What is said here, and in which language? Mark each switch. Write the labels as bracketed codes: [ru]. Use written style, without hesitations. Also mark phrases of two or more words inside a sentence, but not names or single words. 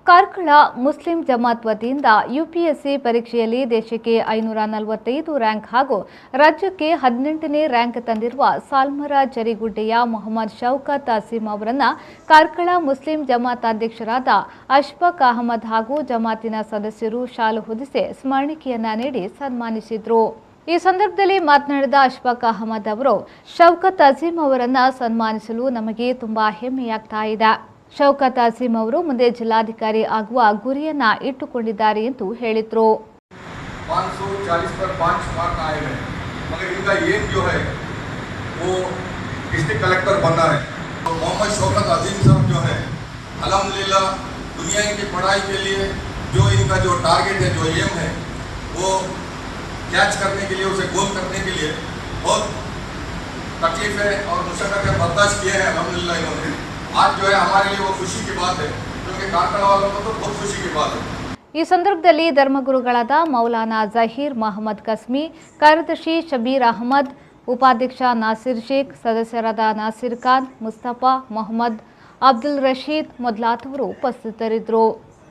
[kn] ಕಾರ್ಕಳ ಮುಸ್ಲಿಂ ಜಮಾತ್ ವತಿಯಿಂದ ಯುಪಿಎಸ್ಸಿ ಪರೀಕ್ಷೆಯಲ್ಲಿ ದೇಶಕ್ಕೆ 545 ರ್ಯಾಂಕ್ ಹಾಗೂ ರಾಜ್ಯಕ್ಕೆ 18ನೇ ರ್ಯಾಂಕ್ ತಂದಿರುವ ಸಾಲ್ಮರ ಜರಿಗುಡ್ಡೆಯ ಮೊಹಮ್ಮದ್ ಶೌಕತ್ ಅಸೀಂ ಅವರನ್ನು ಕಾರ್ಕಳ ಮುಸ್ಲಿಂ ಜಮಾತ್ ಅಧ್ಯಕ್ಷರಾದ ಅಶ್ಫಾಕ್ ಅಹಮದ್ ಹಾಗೂ ಜಮಾತಿನ ಸದಸ್ಯರು ಶಾಲು ಹೊದಿಸಿ ಸ್ಮರಣಿಕೆಯನ್ನ ನೀಡಿ ಸನ್ಮಾನಿಸಿದರು। ಈ ಸಂದರ್ಭದಲ್ಲಿ ಮಾತನಾಡಿದ ಅಶ್ಫಾಕ್ ಅಹಮದ್ ಅವರು ಶೌಕತ್ ಅಸೀಂ ಅವರನ್ನು ಸನ್ಮಾನಿಸಲು ನಮಗೆ ತುಂಬಾ ಹೆಮ್ಮೆಯಾಗ್ತಾ ಇದೆ। ಶೌಕತ್ ಅಸೀಂ ಅವರು ಮುಂದೆ ಜಿಲ್ಲಾಧಿಕಾರಿ ಆಗುವ ಗುರಿಯನ್ನ ಇಟ್ಟುಕೊಂಡಿದ್ದಾರೆ ಎಂದು ಹೇಳಿದರು। [hi] 540 पर 5 मार्क आए हैं, मगर इनका एम जो है वो [en] district collector [hi] बनना है। तो मोहम्मद शौकत अजीम साहब जो है अल्हम्दुलिल्लाह दुनिया की पढ़ाई के लिए जो इनका जो टारगेट है, जो एम है, वो कैच करने के लिए, उसे गोल करने के लिए बहुत तकलीफें और मुशक्क़तें बर्दाश्त किए हैं। अल्हम्दुलिल्लाह इन्होंने आज जो है हमारे लिए वो खुशी की बात है, क्योंकि कारकಳ वालों को तो बहुत खुशी की बात है। [kn] ಈ ಸಂದರ್ಭದಲ್ಲಿ ಧರ್ಮಗುರುಗಳಾದ ಮೌಲಾನಾ ಜಹೀರ್ ಮಹಮ್ಮದ್ ಕಸ್ಮಿ, ಕಾರ್ಯದರ್ಶಿ ಶಬೀರ್ ಅಹಮದ್, ಉಪಾಧ್ಯಕ್ಷ ನಾಸಿರ್ ಶೇಖ್, ಸದಸ್ಯರಾದ ನಾಸಿರ್ ಖಾನ್, ಮುಸ್ತಫಾ, ಮೊಹಮ್ಮದ್ ಅಬ್ದುಲ್ ರಶೀದ್ ಮೊದಲಾದವರು ಉಪಸ್ಥಿತರಿದ್ದರು।